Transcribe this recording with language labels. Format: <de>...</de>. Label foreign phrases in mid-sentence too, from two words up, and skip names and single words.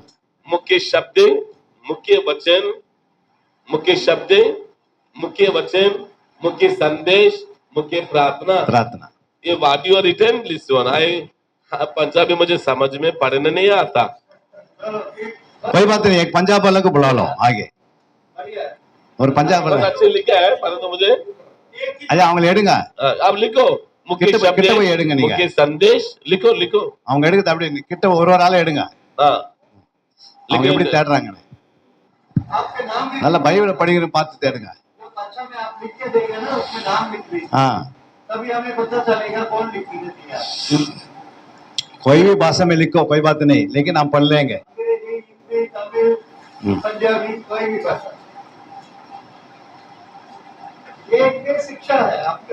<hi>मुख्य शब्द, मुख्य वचन, मुख्य शब्द, मुख्य वचन, मुख्य संदेश, मुख्य प्रार्थना। प्रार्थना. ये वाडियो रिटर्न लिस्ट होना है। पंजाबी मुझे समझ में पढ़ने नहीं आता। कोई बात नहीं, एक पंजाब वाला को बुला लो आगे. और पंजाब बहुत वाला अच्छे लिखा है, परंतु मुझे</hi> <ta>अच्छा அவங்க எடுங்க,</ta> <hi>अब लिखो मुख्य कितना- शब्द, कितना कोई</hi> <ta>எடுங்க நீங்க.</ta> <hi>मुख्य संदेश, लिखो लिखो।</hi> <ta>அவங்க எடுக்கிறது அப்படியே கிட்ட ஒரு ஆளை எடுங்க.</ta> <hi>हाँ,</hi> <ta>அவங்க எப்படி</ta> <hi>लिखो।</hi> <ta>தேடுறாங்க,</ta> <hi>आपके नाम भी</hi> <ta>நல்ல பைபிளை படிக்கிற பார்த்து தேடுங்க.</ta> <hi>जो कक्षा में आप लिख के देंगे ना, उसमें नाम लिख दीजिए, हाँ, तभी हमें पता चलेगा कौन लिख के दिया. कोई भी भाषा में लिखो, कोई बात नहीं, लेकिन हम पढ़ लेंगे. अंग्रेजी, हिंदी, तमिल, पंजाबी, कोई भी भाषा. ये एक शिक्षा है आपका.</hi>